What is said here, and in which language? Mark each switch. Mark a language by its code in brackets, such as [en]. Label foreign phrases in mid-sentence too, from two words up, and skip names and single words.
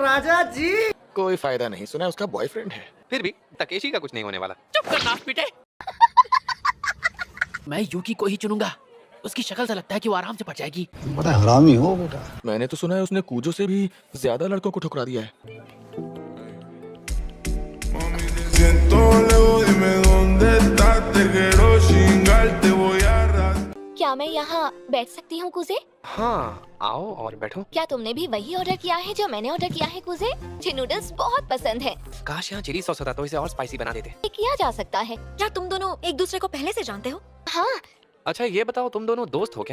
[hi] कोई फायदा नहीं, सुना है उसका बॉयफ्रेंड है। फिर भी तकेशी का कुछ नहीं होने वाला। चुप कर नाक पीटे। मैं यूकी को ही चुनूंगा। उसकी शक्ल से लगता है कि वो आराम से पड़ जाएगी। बड़ा हरामी हो बेटा। मैंने तो सुना है उसने कूजो से भी ज्यादा लड़कों को ठुकरा दिया है। [es] Siento lejos, dime dónde estás, te quiero chingar, te voy a arrastrar. [hi] क्या मैं यहाँ बैठ सकती हूँ कुजे? हाँ, आओ और बैठो। क्या तुमने भी वही ऑर्डर किया है जो मैंने ऑर्डर किया है कुजे? मुझे नूडल्स बहुत पसंद है। काश यहाँ [en] chili sauce [hi] होता तो इसे और स्पाइसी बना देते। ये किया जा सकता है। क्या तुम दोनों एक दूसरे को पहले से जानते हो? हाँ, अच्छा ये बताओ, तुम दोनों दोस्त हो क्या?